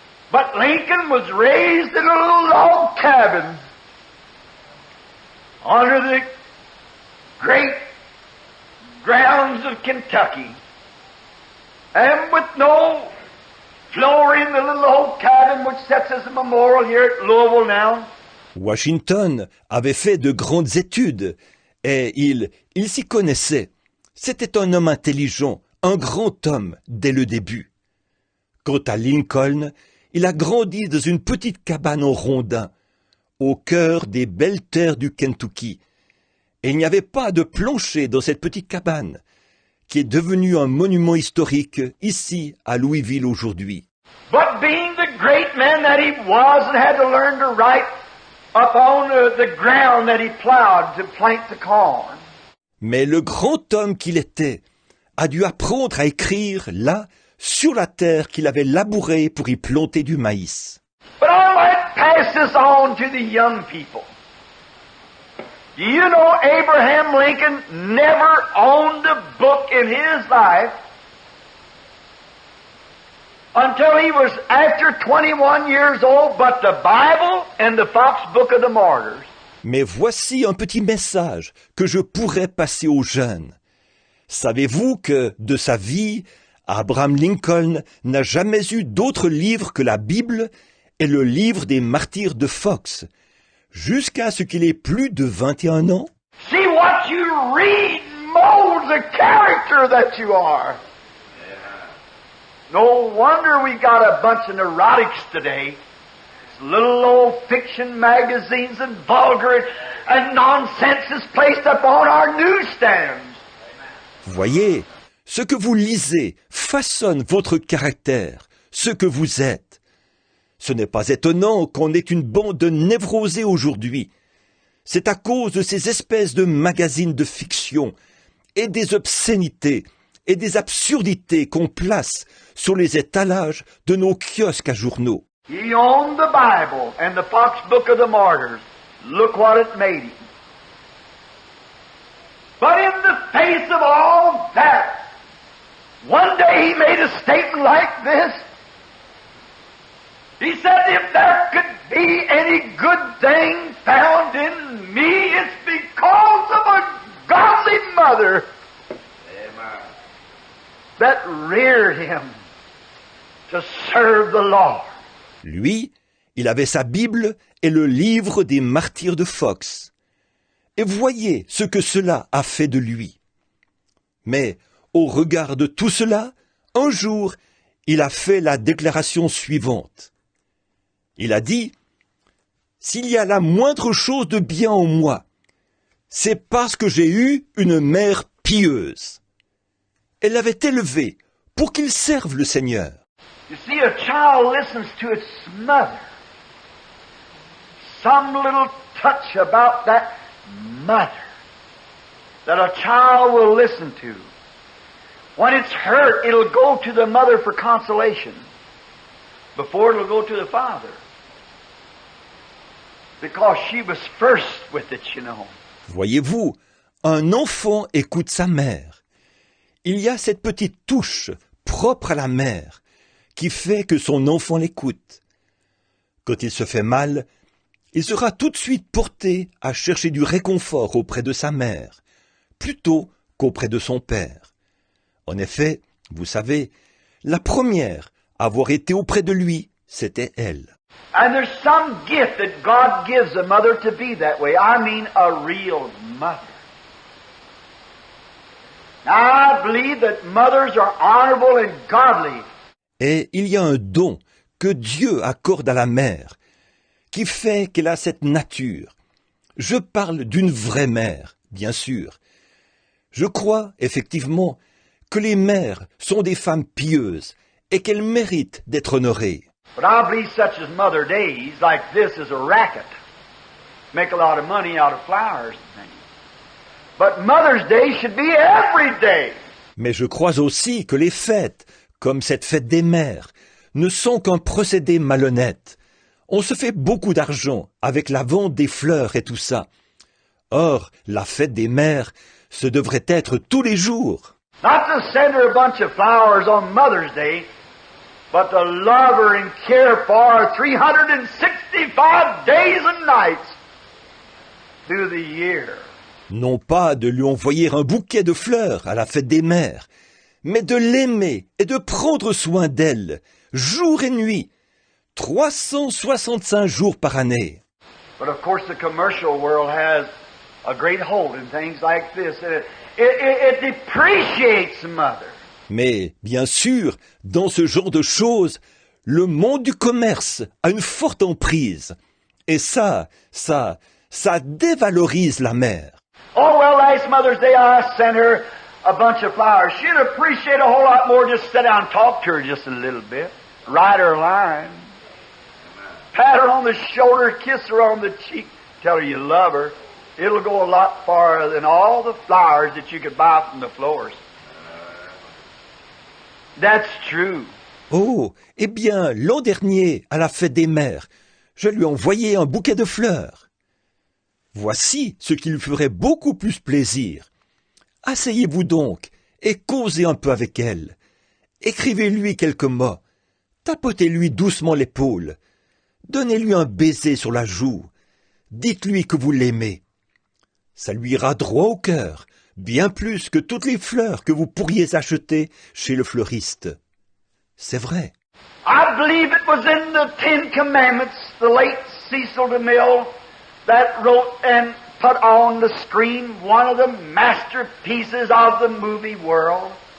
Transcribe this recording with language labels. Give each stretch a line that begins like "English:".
English: But Lincoln was raised in a little log cabin under the great grounds of Kentucky, and with no floor in the little old cabin which sits as a memorial here at Louisville now.
French: Washington avait fait de grandes études et il s'y connaissait. C'était un homme intelligent, un grand homme dès le début. Quant à Lincoln, il a grandi dans une petite cabane en rondin, au cœur des belles terres du Kentucky. Et il n'y avait pas de plancher dans cette petite cabane, qui est devenue un monument historique ici à Louisville aujourd'hui.
English: But being the great man that he was and had to learn to write upon the ground that he plowed to plant the corn.
French: Mais le grand homme qu'il était a dû apprendre à écrire là, sur la terre qu'il avait labourée pour y planter du maïs.
English: But I might pass this on to the young people. Do you know Abraham Lincoln never owned a book in his life until he was after 21 years old, but the Bible and the Fox Book of the Martyrs.
French: Mais voici un petit message que je pourrais passer aux jeunes. Savez-vous que, de sa vie, Abraham Lincoln n'a jamais eu d'autre livre que la Bible et le livre des martyrs de Fox, jusqu'à ce qu'il ait plus de 21 ans?
English: See what you read molds the character that you are. No wonder we got a bunch of neurotics today. Little old fiction magazines and vulgar and nonsense is placed upon our newsstands.
French: Voyez, ce que vous lisez façonne votre caractère, ce que vous êtes. Ce n'est pas étonnant qu'on ait une bande de névrosés aujourd'hui. C'est à cause de ces espèces de magazines de fiction et des obscénités et des absurdités qu'on place sur les étalages de nos kiosques à journaux.
English: He owned the Bible and the Fox Book of the Martyrs. Look what it made him. But in the face of all that, one day he made a statement like this. He said, if there could be any good thing found in me, it's because of a godly mother that reared him to serve the Lord.
French: Lui, il avait sa Bible et le livre des martyrs de Fox. Et voyez ce que cela a fait de lui. Mais, au regard de tout cela, un jour, il a fait la déclaration suivante. Il a dit, « S'il y a la moindre chose de bien en moi, c'est parce que j'ai eu une mère pieuse. » Elle l'avait élevé pour qu'il serve le Seigneur.
English: You see, a child listens to its mother. Some little touch about that mother that a child will listen to. When it's hurt, it'll go to the mother for consolation before it'll go to the father. Because she was first with it, you know.
French: Voyez-vous, un enfant écoute sa mère. Il y a cette petite touche propre à la mère qui fait que son enfant l'écoute. Quand il se fait mal, il sera tout de suite porté à chercher du réconfort auprès de sa mère, plutôt qu'auprès de son père. En effet, vous savez, la première à avoir été auprès de lui, c'était elle.
English: And there's some gift that God gives a mother to be that way. I mean a real mother. Now, I believe that mothers are honorable and godly.
French: Et il y a un don que Dieu accorde à la mère, qui fait qu'elle a cette nature. Je parle d'une vraie mère, bien sûr. Je crois, effectivement, que les mères sont des femmes pieuses et qu'elles méritent d'être honorées.
English: But I believe such as Mother Days like this is a racket. Make a lot of money out of flowers and things. But Mother's Day should be every day.
French: Mais je crois aussi que les fêtes, comme cette fête des mères, ne sont qu'un procédé malhonnête. On se fait beaucoup d'argent avec la vente des fleurs et tout ça. Or, la fête des mères, ce devrait être tous les jours.
English: Not to send her a bunch of flowers on Mother's Day, but to love her and care for her 365 days and nights through the year.
French: Non pas de lui envoyer un bouquet de fleurs à la fête des mères, mais de l'aimer et de prendre soin d'elle, jour et nuit, 365 jours par année.
English: But of course the commercial world has a great hold in things like this. It depreciates the mother.
French: Mais, bien sûr, dans ce genre de choses, le monde du commerce a une forte emprise. Et ça dévalorise la mère.
English: Oh, well, last Mother's Day I sent her a bunch of flowers. She'd appreciate a whole lot more just sit down and talk to her just a little bit. Write her a line. Pat her on the shoulder, kiss her on the cheek, tell her you love her. It'll go a lot farther than all the flowers that you could buy from the florist. That's true.
French: Oh, eh bien, l'an dernier, à la fête des mères, je lui ai envoyé un bouquet de fleurs. Voici ce qui lui ferait beaucoup plus plaisir. Asseyez-vous donc et causez un peu avec elle. Écrivez-lui quelques mots. Tapotez-lui doucement l'épaule. Donnez-lui un baiser sur la joue. Dites-lui que vous l'aimez. Ça lui ira droit au cœur, bien plus que toutes les fleurs que vous pourriez acheter chez le fleuriste. C'est vrai.
English: I believe it was in the Ten Commandments, the late Cecil DeMille, that wrote and put on the screen one of the masterpieces of the movie world.